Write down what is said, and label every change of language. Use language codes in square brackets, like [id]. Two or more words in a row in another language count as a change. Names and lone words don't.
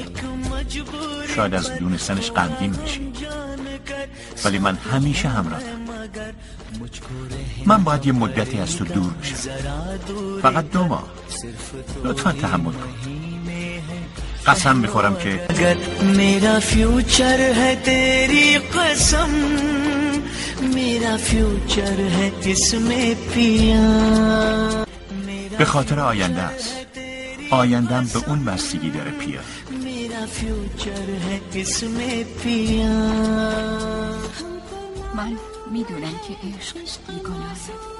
[fa] شاید از دونستنش غمگین بشی، ولی من همیشه همراهتم. من باید یه مدتی از تو دور بشم، فقط 2 ماه. لطفا تحمل کن. قسم میخورم که [ur] میرا فیوچر ہے تیری قسم، میرا فیوچر ہے اسمیں پیا. [fa] به خاطر آینده است. آیندم به اون بستگی داره پیا. [ur] میرا فیوچر ہے اسمیں پیا. [fa] من میدونم که عشق بیگناهه.